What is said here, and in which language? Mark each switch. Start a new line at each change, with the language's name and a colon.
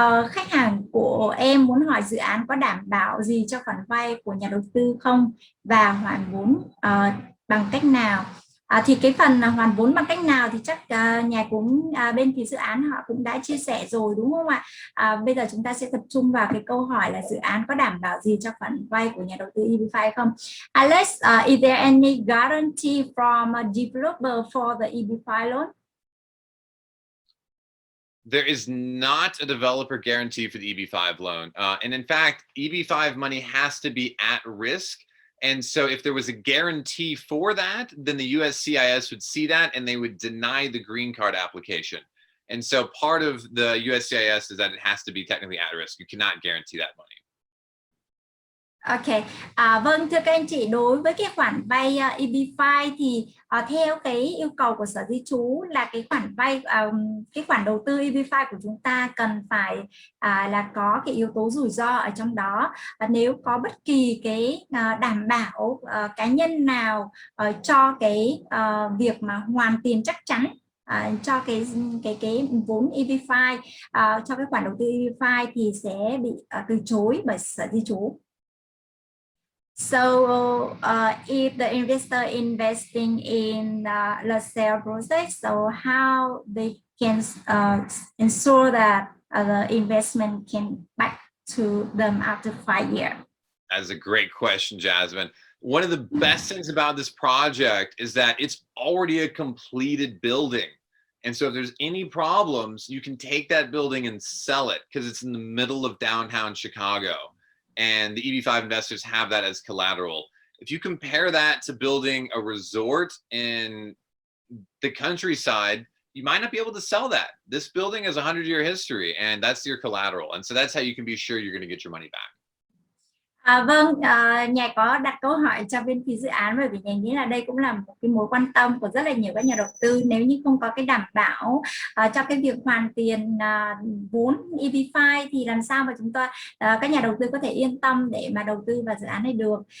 Vietnamese: Khách hàng của em muốn hỏi dự án có đảm bảo gì cho khoản vay của nhà đầu tư không, và hoàn vốn bằng cách nào? Thì cái phần hoàn vốn bằng cách nào thì chắc bên phía dự án họ cũng đã chia sẻ rồi, đúng không ạ? Bây giờ chúng ta sẽ tập trung vào cái câu hỏi là dự án có đảm bảo gì cho khoản vay của nhà đầu tư EB5 không?
English: Alex, is there any guarantee from a developer for the EB5 loan? There is not a developer guarantee for the EB5 loan. And in fact, EB5 money has to be at risk. And so if there was a guarantee for that, then the USCIS would see that and they would deny the green card application. And so part of the USCIS is that it has to be technically at risk. You cannot guarantee that money.
Vietnamese: Ok, vâng, thưa các anh chị, đối với cái khoản vay EB5 thì theo cái yêu cầu của Sở Di trú là cái khoản vay, cái khoản đầu tư EB5 của chúng ta cần phải là có cái yếu tố rủi ro ở trong đó. Nếu có bất kỳ cái đảm bảo cá nhân nào cho cái việc mà hoàn tiền chắc chắn cho cái vốn EB5, cho cái khoản đầu tư EB5 thì sẽ bị từ chối bởi Sở Di trú.
English: So if the investor investing in Lasalle project, so how they can ensure that the investment can back to them after 5 years? That's a great question, Jasmine. One of the best things about this project is that it's already a completed building. And so if there's any problems, you can take that building and sell it because it's in the middle of downtown Chicago. And the EB5 investors have that as collateral. If you compare that to building a resort in the countryside, you might not be able to sell that. This building has a 100-year history, and that's your collateral. And so that's how you can be sure you're going to get your money back.
Vietnamese: Vâng, nhà có đặt câu hỏi cho bên phía dự án, bởi vì nhà nghĩ là đây cũng là một cái mối quan tâm của rất là nhiều các nhà đầu tư. Nếu như không có cái đảm bảo cho cái việc hoàn tiền vốn EB5 thì làm sao mà chúng ta các nhà đầu tư có thể yên tâm để mà đầu tư vào dự án này được.